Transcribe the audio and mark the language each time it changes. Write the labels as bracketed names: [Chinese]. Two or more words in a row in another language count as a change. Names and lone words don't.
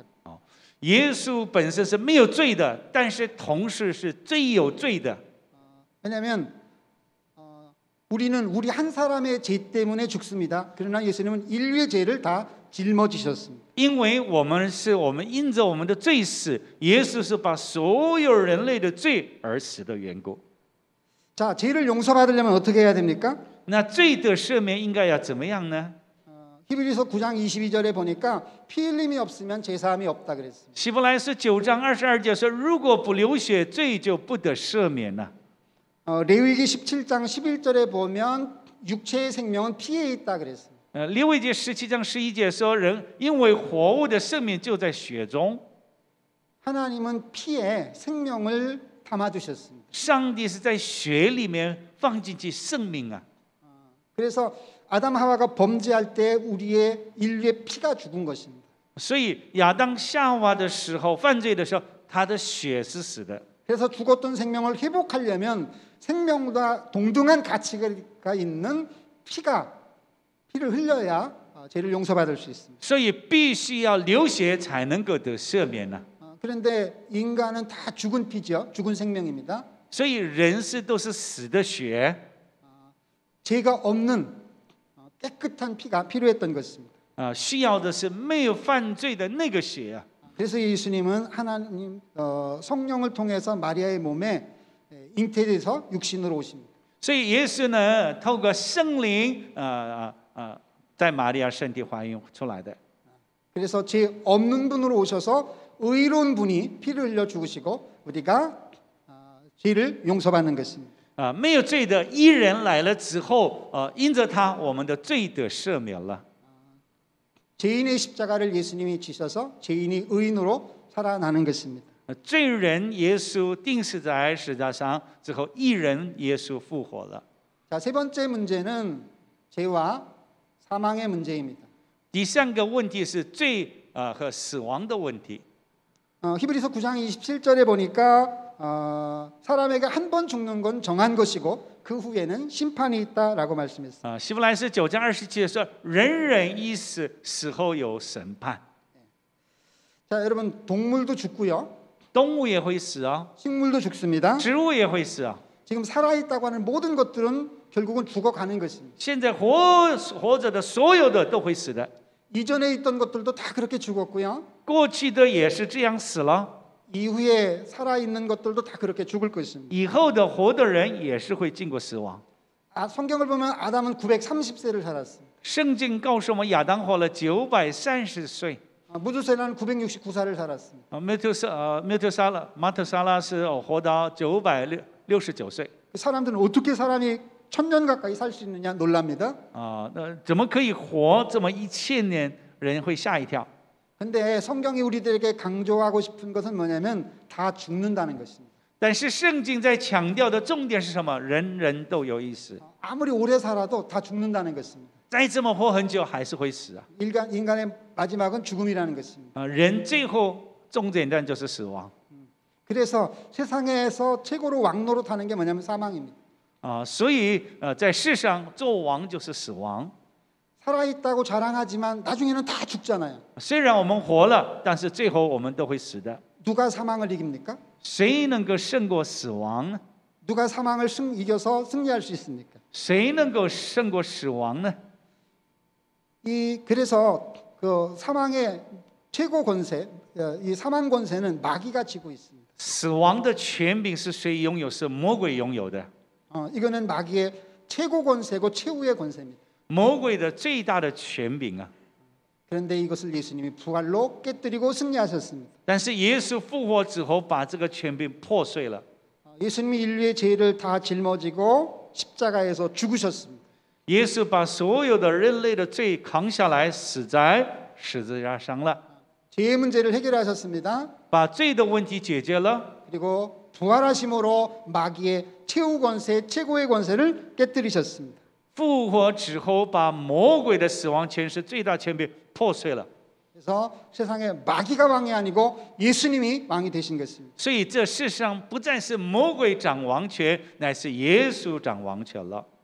[Chinese] 耶稣本身是没有罪的，但是同时是最有罪的。 [Korean] 왜냐하면 우리는 우리 한 사람의 죄 때문에 죽습니다. 그러나 예수님은 인류의 죄를 다 짊어지셨습니다. [Chinese] 因为我们因着我们的罪死，耶稣是把所有人类的罪而死的缘故。 [Korean] 자, 죄를 용서받으려면 어떻게 해야 됩니까? [Chinese] 那罪的赦免应该要怎么样呢？ [Korean] 히브리서 9장 22절에 보니까 피 흘림이 없으면 제사함이 없다 그랬습니다. [Chinese] 希伯来书9章22节说，如果不流血，罪就不得赦免了。 [Korean] 레위기 17장 11절에 보면 육체의 생명은 피에 있다 그랬습니다. [Chinese] 利未记17章11节说，人因为活物的生命就在血中。 [Korean] 하나님은 피에 생명을 담아두셨습니다. [Chinese] 上帝是在血里面放进去生命啊。 [Korean] 그래서 아담 하와가 범죄할 때 우리의 인류의 피가 죽은 것입니다. [Chinese] 所以亚当夏娃的时候犯罪的时候，他的血是死的。 [Korean] 그래서 죽었던 생명을 회복하려면 생명과 동등한 가치가 있는 피를 흘려야 죄를 용서받을 수 있습니다. [Chinese] 所以必须要流血才能够得赦免呢。 [Korean] 그런데 인간은 다 죽은 피죠. 죽은 생명입니다. [Chinese] 所以人是都是死的血， [Korean] 죄가 없는 깨끗한 피가 필요했던 것입니다. [Chinese] 需要的是没有犯罪的那个血啊。 [Korean] 그래서 예수님은 하나님 성령을 통해서 마리아의 몸에 잉태돼서 육신으로 오십니다. [Chinese] 所以耶稣呢，透过圣灵在玛利亚身体怀孕出来的。 [Korean] 그래서 죄 없는 분으로 오셔서 의로운 분이 피를 흘려 죽으시고 우리가 죄를 용서받는 것입니다. [Chinese] 没有罪的义人来了之后，因着他，我们的罪得赦免了。 [Korean] 죄인의 십자가를 예수님이 지셔서 죄인이 의인으로 살아나는 것입니다. [Chinese] 罪人耶稣钉死在十字架上之后，义人耶稣复活了。 [Korean] 자, 세 번째 문제는 죄와 사망의 문제입니다. [Chinese] 第三个问题是罪和死亡的问题。 [Korean] 히브리서 9장 27절에 보니까 사람에게 한 번 죽는 건 정한 것이고 그 후에는 심판이 있다라고 말씀했습니다. [Chinese] 希伯来书9章27节说，人人一死，死后有审判。 [Korean] 자, 여러분 동물도 죽고요. [Chinese] 动物也会死啊， [Korean] 식물도 죽습니다. [Chinese] 植物也会死啊。 [Korean] 지금 살아있다고 하는 모든 것들은 결국은 죽어가는 것입니다. [Chinese] 现在活着的所有的都会死的， [Korean] 이전에 있던 것들도 다 그렇게 죽었고요. [Chinese] 过去的也是这样死了， [Korean] 이후에 살아있는 것들도 다 그렇게 죽을 것입니다. [Chinese] 以后的活的人也是会经过死亡。 [Korean] 성경을 보면 아담은 930세를 살았습니다. [Chinese] 圣经告诉我们，亚当活了930岁， [Korean] 무두셀라는 969살을 살았습니다. [Chinese] 马特沙拉是活到969岁。 [Korean] 사람들은 어떻게 사람이 1000년 가까이 살 수 있느냐 놀랍니다. [Chinese] 那怎么可以活这么1000年？人会吓一跳。 [Korean] 근데 성경이 우리들에게 강조하고 싶은 것은 뭐냐면 다 죽는다는 것입니다. [Chinese] 但是圣经在强调的重点是什么？人人都有一死， [Korean] 아무리 오래 살아도 다 죽는다는 것입니다. [Chinese] 再这么活很久还是会死啊！ [Korean] 인간의 마지막은 죽음이라는 것입니다. [Chinese] 人最后终点站就是死亡。 [Korean] 그래서 세상에서 최고로 왕노릇하는 게 뭐냐면 사망입니다. [Chinese] 所以在世上做王就是死亡。 [Korean] 살아있다고 자랑하지만 나중에는 다 죽잖아요. [Chinese] 虽然我们活了，但是最后我们都会死的。 [Korean] 누가 사망을 이깁니까? [Chinese] 谁能够胜过死亡呢？ [Korean] 누가 사망을 이겨서 승리할 수 있습니까? [Chinese] 谁能够胜过死亡呢？ [Korean] 그래서 그 사망의 최고 권세, 이 사망 권세는 마귀가 쥐고 있습니다. [Chinese] 死亡的权柄是谁拥有？是魔鬼拥有的。 [Korean] 이거는 마귀의 최고 권세고 최후의 권세입니다. [Chinese] 魔鬼的最大的权柄啊！ [Korean] 그런데 이것을 예수님이 부활로 깨뜨리고 승리하셨습니다. [Chinese] 但是耶稣复活之后，把这个权柄破碎了。 [Korean] 예수님이 인류의 죄를 다 짊어지고 십자가에서 죽으셨습니다. [Chinese] 耶稣把所有的人类的罪扛下来，死在十字架上了， [Korean] 죄의 문제를 해결하셨습니다. [Chinese] 把罪的问题解决了。 [Korean] 그리고 부활하심으로 마귀의 최후 권세, 최고의 권세를 깨뜨리셨습니다. [Chinese] 复活之后，把魔鬼的死亡权势、最大权柄破碎了。 [Korean] 그래서 세상에 마귀가 왕이 아니고 예수님이 왕이 되신 것입니다. [Chinese] 所以这世上不再是魔鬼掌王权，乃是耶稣掌王权了。